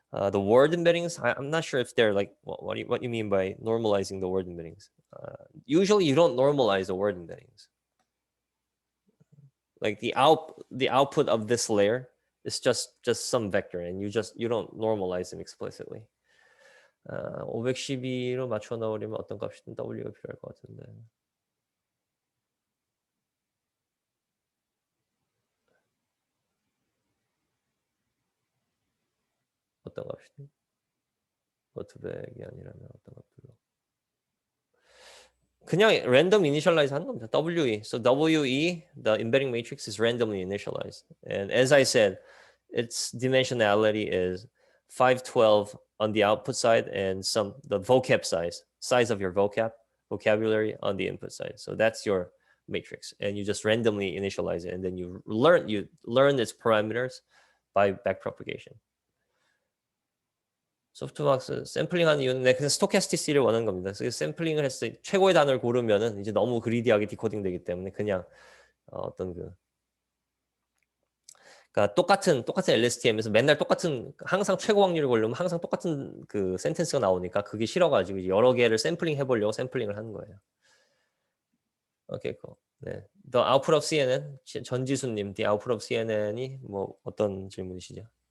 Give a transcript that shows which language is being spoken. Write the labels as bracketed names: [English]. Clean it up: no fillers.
[English] The word embeddings, I'm not sure if they're like, what you mean by normalizing the word embeddings? Usually you don't normalize the word embeddings. Like the output of this layer is just some vector, and you don't normalize them explicitly. [Korean] 512로 맞춰 넣으려면 어떤 값이든 W가 필요할 것 같은데. 어떤 값이든? 200이 아니라면 어떤 값들로? 그냥 random initialize 하는 겁니다. [English] WE. So WE, the embedding matrix, is randomly initialized. And as I said, its dimensionality is 512 on the output side and the vocab size of your vocabulary on the input side. So that's your matrix. And you just randomly initialize it, and then you learn its parameters by backpropagation. [Korean] 소프트박스 샘플링하는 이유는 그냥 스토캐스티시를 원하는 겁니다. 그래서 샘플링을 했을 때 최고의 단어를 고르면은 이제 너무 그리디하게 디코딩 되기 때문에 그냥 어떤 그러니까 똑같은 LSTM에서 맨날 항상 최고 확률을 고르면 항상 똑같은 그 센텐스가 나오니까 그게 싫어가지고 여러 개를 샘플링 해보려고 샘플링을 하는 거예요. 오케이, 네. [English] The output of CNN, 전지수님, the output of CNN이 [Korean] 뭐 어떤 질문이시죠?